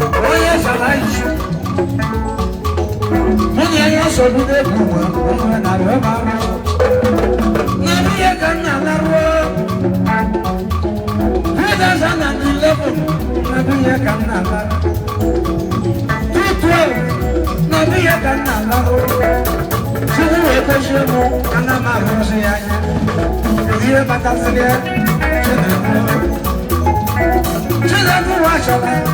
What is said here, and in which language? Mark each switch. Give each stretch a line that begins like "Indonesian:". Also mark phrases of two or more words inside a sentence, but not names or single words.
Igbo: Onye zara isi. Mụ na ya so bido egwu nwa, onye na-arịọ m arụ. Na biya ka m na-alarụ.
English: Two thousand and eleven,
Igbo: na biya ka m na-alarụ. Two twelve, na ọ dịghị ka nna m ahụ. Chukwu wee gozie mụ, ana m ahụzi ya anya. Ihe bataziri ya, Chinedu. Chinedu nwa Achọka.